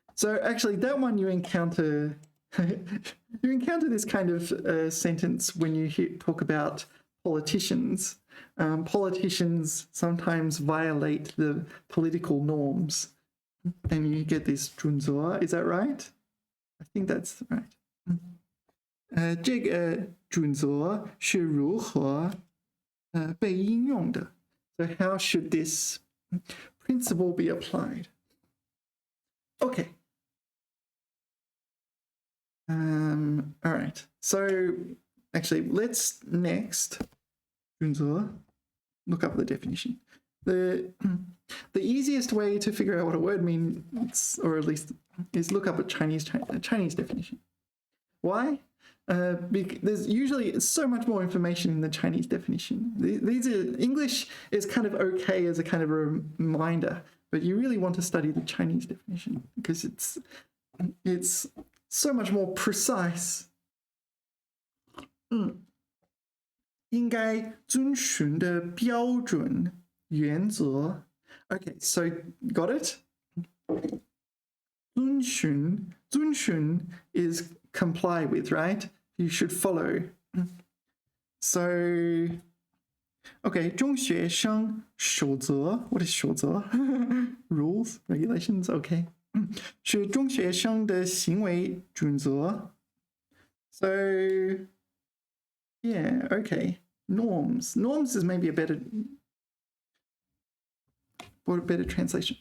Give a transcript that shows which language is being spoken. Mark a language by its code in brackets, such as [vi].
[en] So actually that one you encounter this kind of sentence when you talk about politicians. Politicians sometimes violate the political norms, and you get this 准则. Is that right? I think that's right. [zh] 这个准则是如何被应用的? [en] So how should this principle be applied? Okay. All right. So actually, let's next 准则 look up the definition. The easiest way to figure out what a word means, or at least, is look up a Chinese definition. Why? There's usually so much more information in the Chinese definition. English is kind of okay as a kind of a reminder, but you really want to study the Chinese definition because it's so much more precise. [zh] 应该遵循的标准原则. [en] Okay, so got it? 遵循 is comply with, right? You should follow. [zh] So, okay, 中学生守则. [en] What is 守则? Rules, regulations, okay. [zh] 是中学生的行为准则. [en] So, yeah, okay. Norms. Norms is maybe a better translation.